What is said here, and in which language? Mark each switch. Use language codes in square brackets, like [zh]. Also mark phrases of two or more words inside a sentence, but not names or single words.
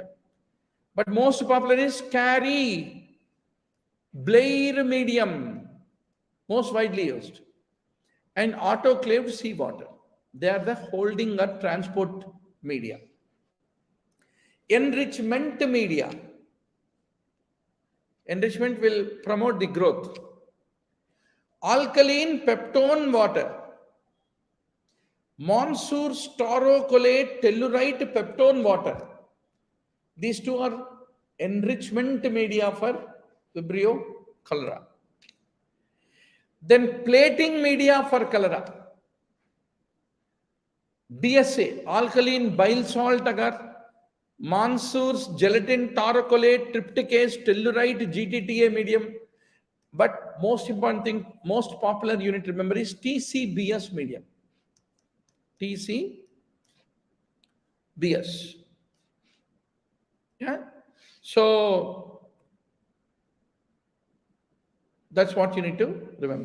[en] But most popular is Carey, Blair medium, most widely used, and autoclaved seawater. They are the holding or transport media. Enrichment media. Enrichment will promote the growth. Alkaline peptone water. Monsoor staurocolate tellurite peptone water. These two are enrichment media for Vibrio cholera. Then plating media for cholera. DSA, alkaline bile salt agar, Mansour's gelatin tarocolate, trypticase, tellurite, GTTA medium. But most important thing, most popular unit, remember, is TCBS medium. TCBS. Yeah. So that's what you need to remember.